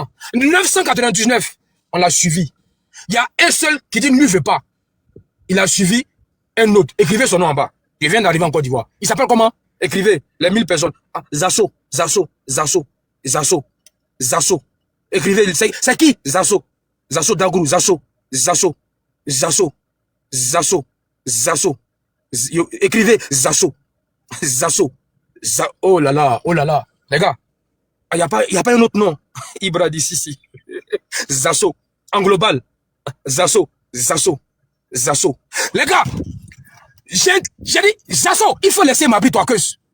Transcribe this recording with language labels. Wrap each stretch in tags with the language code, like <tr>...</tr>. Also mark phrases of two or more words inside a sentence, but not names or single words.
<fr>999, on l'a suivi. Il y a un seul qui dit ne lui veut pas. Il a suivi un autre. Écrivez son nom en bas. Je viens d'arriver en Côte d'Ivoire. Il s'appelle comment? Écrivez les 1000 personnes. Ah, Zasso, Zasso, Zasso, Zasso, Zasso. Écrivez, c'est qui? Zasso. Zasso Dagourou, Zasso, Zasso, Zasso, Zasso, Zasso. Écrivez Zasso, Zasso. Oh là là, oh là là. Les gars, il n'y a pas un autre nom. Ibra dit si. Zasso. En global. Zasso, Zasso, Zasso. Les gars, j'ai dit, Zasso, il faut laisser Mabrito Akes.</fr>